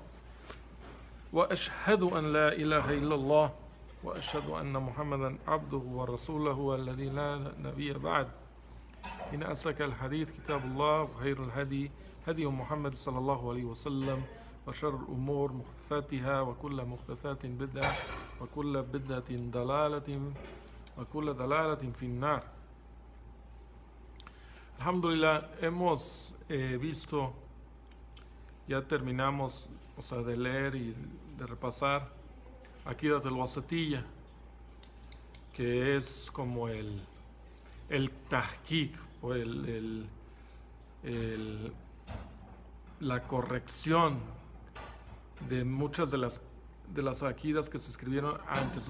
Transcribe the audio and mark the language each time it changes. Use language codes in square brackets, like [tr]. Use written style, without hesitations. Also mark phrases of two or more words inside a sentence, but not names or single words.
[ar] وأشهد أن لا إله إلا الله وأشهد أن محمدا عبده ورسوله الذي لا نبي بعد إن أصدق الحديث كتاب الله وخير الهدي هدي محمد صلى الله عليه وسلم وشر الأمور محدثاتها وكل محدثات بدعة وكل بدعة ضلالة وكل ضلالة في النار. [es] Alhamdulillah, hemos visto, ya terminamos, de leer y de repasar Aqidat al-Wasatiyya, que es como el tahqiq o la corrección de muchas de las aqidas que se escribieron antes.